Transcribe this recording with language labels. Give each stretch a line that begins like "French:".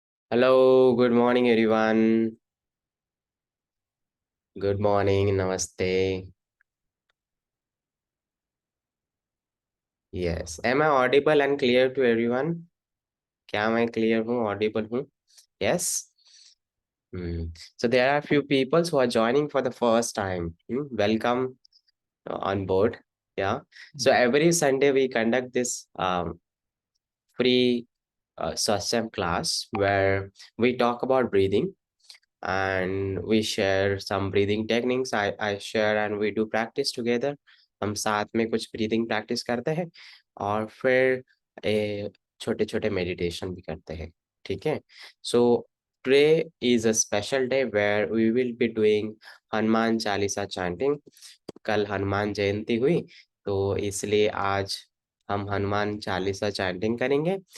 English: Hello, good morning, everyone. Good morning, namaste. Yes, am I audible and clear to everyone?
Hindi: क्या मैं clear हूँ, audible हूँ?
English: Yes. So there are few people who are joining for the first time. Welcome on board. Yeah. So every Sunday we conduct this free SOSM class where we talk about breathing and we share some breathing techniques. I share and we do practice together.
Hindi: हम साथ में कुछ breathing practice करते हैं और फिर छोटे छोटे मेडिटेशन भी करते हैं. ठीक है.
English: So today is a special day where we will be doing Hanuman Chalisa chanting.
Hindi: कल हनुमान जयंती हुई तो इसलिए आज हम हनुमान चालीसा चैंटिंग करेंगे.